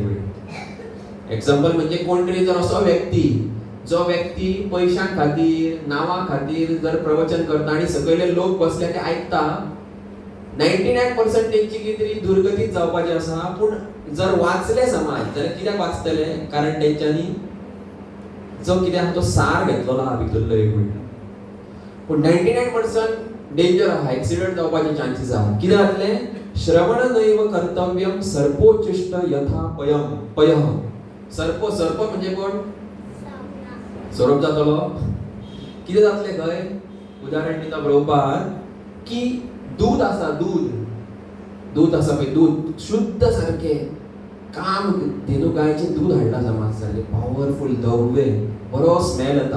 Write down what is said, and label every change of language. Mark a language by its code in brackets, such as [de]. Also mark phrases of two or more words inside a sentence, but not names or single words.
[kok] एक्झाम्पल म्हणजे कोण तरी जर असो जो व्यक्ती पैशां खातीर, नांवां खातीर जर प्रवचन करता आणि सगळे लोक बसले ते ऐकता, 99% तेंची कितें तरी दुर्गतीच जावपाची आसा. पूण जर वाचले समाज जाल्यार कित्याक वाचतले? कारण तेंच्यांनी जो कितें आसा तो सार घेतलेलो आहा भितरलो एक म्हणटा. पूण 99% डेंजर आहा, एक्सिडेंट जावपाचे चान्सीस आहा. कितें जातले? [sa] श्रवण नैव कर्तव्यम सर्पोच्चिष्ट यथा पयः. [kok] सर्प म्हणजे कोण? सोरोप जातलो. कितें जातले खंय? उदाहरण दिता प्रभुपाद की दूध आसा, दूध आसा पळय, दूध शुद्ध सारखे काम धेनू गायचे दूध हाडटा समाज सारखे पॉवरफुल धवे, बरो स्मेल येता.